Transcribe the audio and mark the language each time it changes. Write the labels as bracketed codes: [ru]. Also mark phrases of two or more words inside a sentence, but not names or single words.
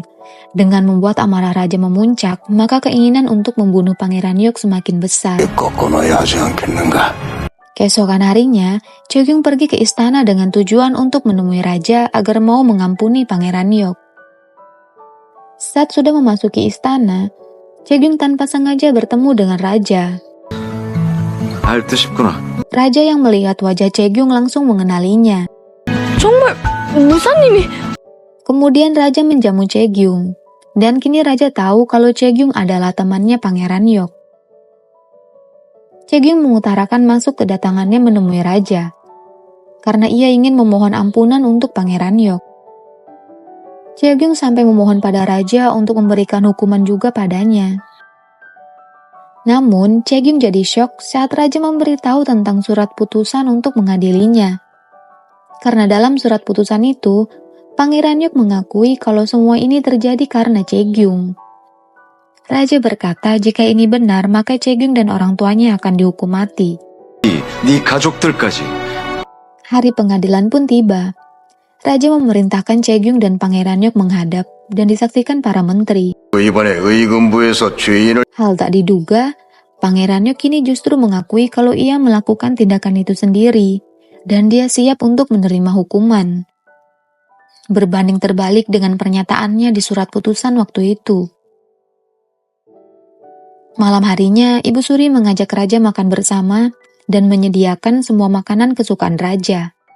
[id] Dengan membuat amarah Raja memuncak, maka keinginan untuk membunuh Pangeran Yok semakin besar. Keesokan harinya, Cheogyung pergi ke istana dengan tujuan untuk menemui raja agar mau mengampuni Pangeran Yok. Saat sudah memasuki istana, Cheogyung tanpa sengaja bertemu dengan raja. [ko] 알듯 싶구나. [id] Raja yang melihat wajah Cheogyung langsung mengenalinya. [ko] 정말 무사님이 [id] Kemudian raja menjamu Cheogyung, dan kini raja tahu kalau Cheogyung adalah temannya Pangeran Yok. Cheogyung mengutarakan masuk kedatangannya menemui raja, karena ia ingin memohon ampunan untuk Pangeran Yok. Cheogyung sampai memohon pada raja untuk memberikan hukuman juga padanya. Namun, Cheogyung jadi syok saat raja memberitahu tentang surat putusan untuk mengadilinya. Karena dalam surat putusan itu, Pangeran Yok mengakui kalau semua ini terjadi karena Cheogyung. Raja berkata jika ini benar maka Cheogyung dan orang tuanya akan dihukum mati. [ko] 네 가족들까지. [id] Hari pengadilan pun tiba. Raja memerintahkan Cheogyung dan Pangeran Yok menghadap dan disaksikan para menteri. [ko] 이번에 의금부에서 죄인을 [id] Hal tak diduga, Pangeran Yok kini justru mengakui kalau ia melakukan tindakan itu sendiri dan dia siap untuk menerima hukuman. Berbanding terbalik dengan pernyataannya di surat putusan waktu itu. Malam harinya, Ibu Suri mengajak raja makan bersama dan menyediakan semua makanan kesukaan raja.